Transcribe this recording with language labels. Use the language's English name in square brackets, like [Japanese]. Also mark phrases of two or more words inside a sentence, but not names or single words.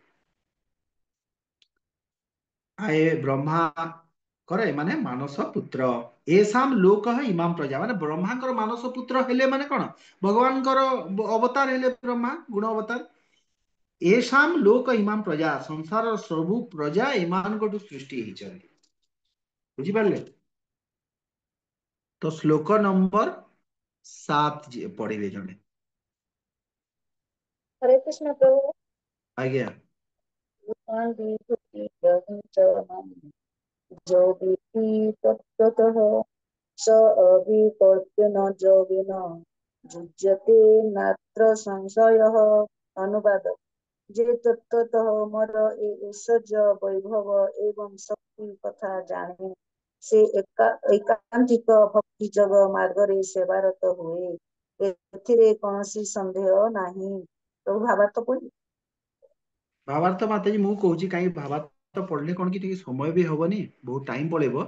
[Odia] ଆଏ ବ୍ରହ୍ମା କରେ ମାନେ ମାନସ ପୁତ୍ର, [Sanskrit] ଏସାମ ଲୋକ ଇମାମ ପ୍ରଜା, [Odia] ମାନେ ବ୍ରହ୍ମାଙ୍କର ମାନସ ପୁତ୍ର ହେଲେ ମାନେ କଣ, ଭଗବାନଙ୍କର ଅବତାର ହେଲେ ବ୍ରହ୍ମା, ଗୁଣ ଅବତାର। [Sanskrit] ଏସାମ ଲୋକ ଇମାମ ପ୍ରଜା, [Odia] ସଂସାରର ସବୁ ପ୍ରଜା ଏମାନଙ୍କଠୁ ସୃଷ୍ଟି ହେଇଛନ୍ତି, ବୁଝିପାରିଲେ। ତ ଶ୍ଲୋକ ନମ୍ବର 7 ପଢିବେ ଜଣେ। [Hindi] हरे कृष्ण प्रभु। [Odia] ଆଜ୍ଞା। [Sanskrit] जो विधि तत्त्वतः स अभिपद्यन योगिन युज्यते नात्र संशयः। अनुवाद। जे तत्त्वतः [Odia] ମୋର ଏ ଐଶ୍ୱର୍ଯ୍ୟ ବୈଭବ ଏବଂ ଶକ୍ତି କଥା ଜାଣେ, ସେ ଏକାନ୍ତିକ ଭକ୍ତି ଯୋଗ ମାର୍ଗରେ ସେବାରତ ହୁଏ, ଏଥିରେ କୌଣସି ସନ୍ଦେହ ନାହିଁ। ପ୍ରଭୁ ଭାବାର୍ଥ ପଢି। ଭାବାର୍ଥ ମାତାଜୀ ମୁଁ କହୁଛି, କାହିଁକି ଭାବାର୍ଥ ପଢିଲେ କଣ କି ଟିକେ ସମୟ ବି ହବନି, ବହୁତ ଟାଇମ ପଳେଇବ।